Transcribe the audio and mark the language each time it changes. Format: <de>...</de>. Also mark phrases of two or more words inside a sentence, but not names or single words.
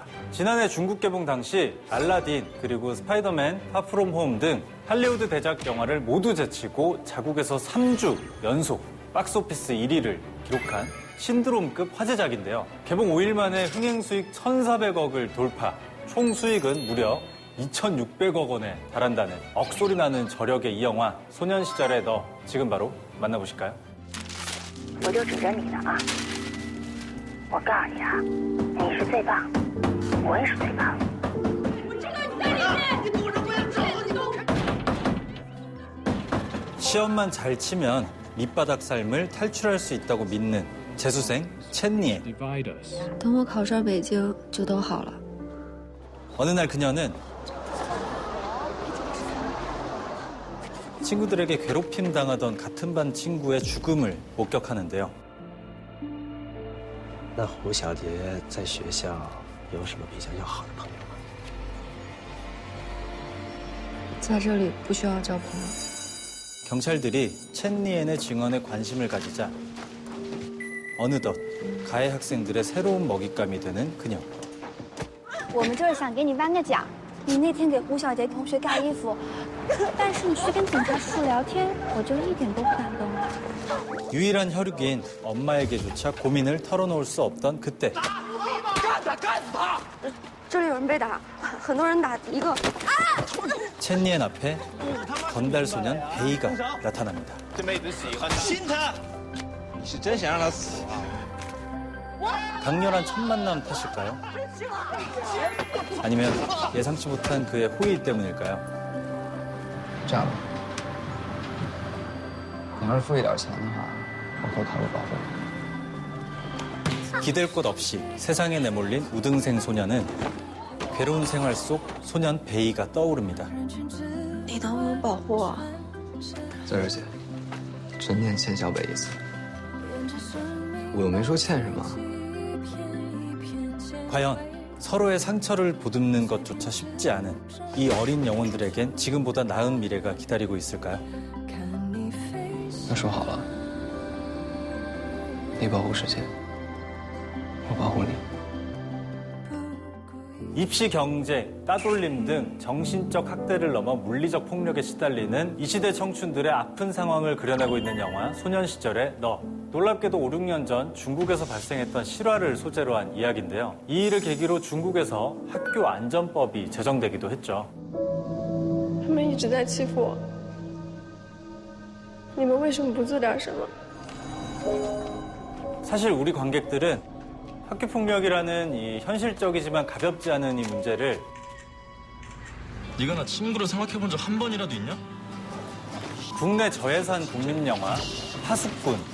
<ko>지난해 중국 개봉 당시 알라딘 그리고 스파이더맨 파프롬 홈 등 할리우드 대작 영화를 모두 제치고 자국에서 3주 연속 박스오피스 1위를 기록한 신드롬급 화제작인데요. 개봉 5일 만에 흥행 수익 1,400억을 돌파, 총 수익은 무려 2,600억 원에 달한다는 억소리 나는 저력의 이 영화 소년 시절의 너 지금 바로 만나보실까요?</ko> <zh>我就指着你呢啊！我告诉你啊，你是最棒，我也是最棒。我知道你在里面，你躲着我要走，你给我看。</zh> <ko>시험만 잘 치면 밑바닥 삶을 탈출할 수 있다고 믿는 재수생 첸니에.</ko> <zh>等我考上北京就都好了。</zh> <ko>어느 날 그녀는 친구들에게 괴롭힘 당하던 같은 반 친구의 죽음을 목격하는데요.</ko> <zh>那胡小姐在学校有什么比较要好的朋友吗？在这里不需要交朋友。</zh> <ko>경찰들이 첸니엔의 증언에 관심을 가지자 어느덧 가해 학생들의 새로운 먹잇감이 되는 그녀.</ko> <zh>我们就是想给你颁个奖。你那天给胡小杰同学盖衣服，但是你去跟警察叔叔聊天，我就一点都不感动了。</zh> <ko>유일한 혈육인 엄마에게조차 고민을 털어놓을 수 없던 그때.</ko> <zh>干他，干死他！这里有人被打，很多人打一个。</zh> <ko>첸니엔 앞에 건달 소년 베이가 나타납니다.</ko> <zh>这妹子喜欢他，信他。你是真想让他死啊？</zh> <ko>강렬한 첫 만남 탓일까요? 아니면 예상치 못한 그의 호의 때문일까요?</ko> <zh>这样吧，你要是付一点钱的话，我可以考虑保护你。</zh> <ko>기댈 곳 없이 세상에 내몰린 우등생 소년은 괴로운 생활 속 소년 베이가 떠오릅니다.</ko> <zh>你能不能保护我？泽儿姐，真念欠小北一次，我又没说欠什么。</zh> <ko>과연 서로의 상처를 보듬는 것조차 쉽지 않은 이 어린 영혼들에겐 지금보다 나은 미래가 기다리고 있을까요?</ko> <zh>那说好了，你保护世界，我保护你。</zh> <ko>입시 경쟁, 따돌림 등 정신적 학대를 넘어 물리적 폭력에 시달리는 이 시대 청춘들의 아픈 상황을 그려내고 있는 영화 소년 시절의 너. 놀랍게도 5, 6년 전 중국에서 발생했던 실화를 소재로 한 이야기인데요. 이 일을 계기로 중국에서 학교 안전법이 제정되기도 했죠.</ko> <zh>他们一直在欺负我，你们为什么不做点什么？</zh> <ko>사실 우리 관객들은 학교 폭력이라는 이 현실적이지만 가볍지 않은 이 문제를 네가 나 친구로 생각해본 적 한 번이라도 있냐? 국내 저예산 국민 영화 파수꾼.</ko>